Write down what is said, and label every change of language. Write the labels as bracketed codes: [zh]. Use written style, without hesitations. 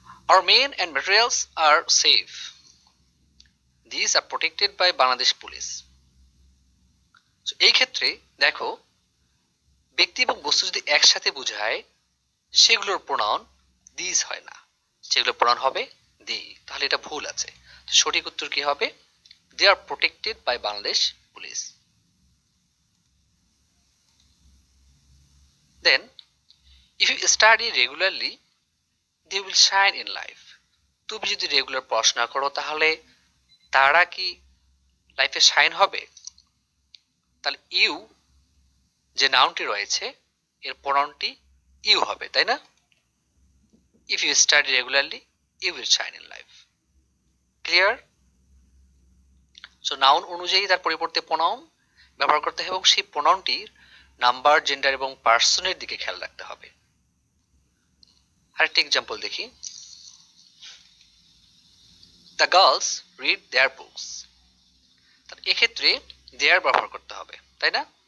[en] Our men and materials are safe. These are protected by Bangladesh Police. [bn] এই ক্ষেত্রে দেখো ব্যক্তি এবং বস্তু যদি একসাথে বোঝায় সেগুলোর প্রোনাউন দিস হয় না, সেগুলোর প্রোনাউন হবে দি। তাহলে এটা ভুল আছে। সঠিক উত্তর কি হবে? [en] They are protected by Bangladesh Police. Then if you study regularly they will shine in life. [bn] তুমি যদি রেগুলার পড়াশোনা করো তাহলে তারা কি লাইফে শাইন হবে? তাহলে ইউ যে নাউনটি রয়েছে এর প্রোনাউনটি ইউ হবে, তাই না? [en] If you study regularly you will shine in life. Clear? [bn] So noun অনুযায়ী তার পরিবর্তে প্রোনাউন ব্যবহার করতে হবে এবং সেই প্রোনাউনটির নাম্বার, জেন্ডার এবং পার্সনের দিকে খেয়াল রাখতে হবে। আরেকটি এক্সাম্পল দেখি। The girls read there books. এক্ষেত্রে দেয়ার ব্যবহার করতে হবে, তাই না?